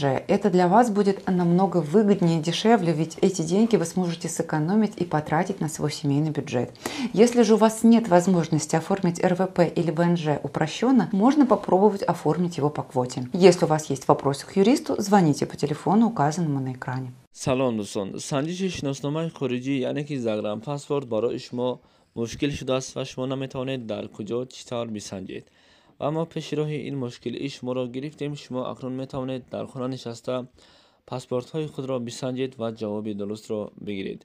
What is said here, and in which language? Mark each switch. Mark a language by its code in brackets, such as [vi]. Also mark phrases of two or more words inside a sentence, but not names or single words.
[ru] Это для вас будет намного выгоднее и дешевле, ведь эти деньги вы сможете сэкономить и потратить на свой семейный бюджет. Если же у вас нет возможности оформить РВП или ВНЖ упрощенно, можно попробовать оформить его по квоте. Если у вас есть вопросы к юристу, звоните по телефону, указанному на экране. [fa] سلام دوستان، سنجش شناسنامه خارجی یعنی که زگرم پاسپورت برای شما مشکل شده است و شما نمیتوانید در کجا چطور بسنجید. و اما پیش راه این مشکل شما را گرفتیم. شما اکنون میتوانید در خانه نشسته پاسپورت های خود را بسنجید و جواب درست را بگیرید.